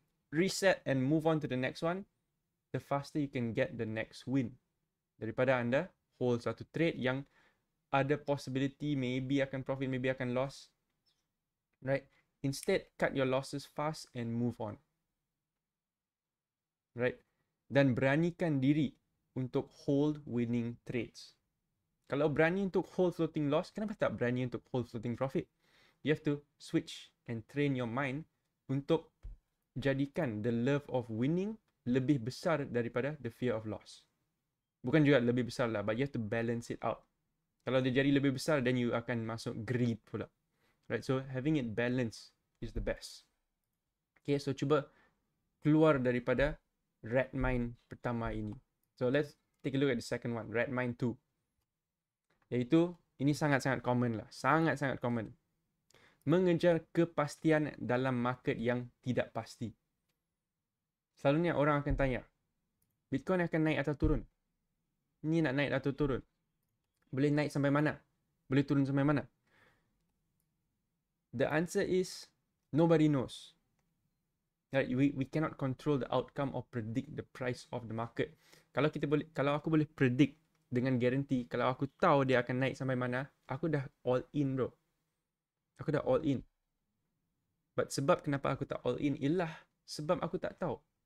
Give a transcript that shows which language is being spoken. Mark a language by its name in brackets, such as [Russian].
[English] reset and move on to the next one, the faster you can get the next win. [Malay] Daripada anda hold satu trade yang ada possibility maybe akan profit, maybe akan loss, right? [English] Instead, cut your losses fast and move on, right? [Malay] Dan beranikan diri untuk hold winning trades. Kalau berani untuk hold floating loss, kenapa tak berani untuk hold floating profit? [English] You have to switch and train your mind [Malay] untuk jadikan [English] the love of winning [Malay] lebih besar daripada [English] the fear of loss. [Malay] Bukan juga lebih besar lah, [English] but you have to balance it out. [Malay] Kalau dia jadi lebih besar, then you akan masuk greed pula. [English] Right, so having it balanced is the best. [Malay] Okay, so cuba keluar daripada rat mind pertama ini. [English] So let's take a look at the second one, rat mind 2. [Malay] Iaitu, ini sangat-sangat common lah. Sangat-sangat common. Mengejar kepastian dalam market yang tidak pasti. Selalunya orang akan tanya, Bitcoin akan naik atau turun? Ini nak naik atau turun? Boleh naik sampai mana? Boleh turun sampai mana? [English] The answer is, nobody knows. Right? We cannot control the outcome or predict the price of the market. [Malay] Kalau aku boleh predict dengan guarantee, kalau aku tahu dia akan naik sampai mana, aku dah all in, bro. Aku dah all in. But sebab kenapa aku tak all in ialah sebab aku tak tahu.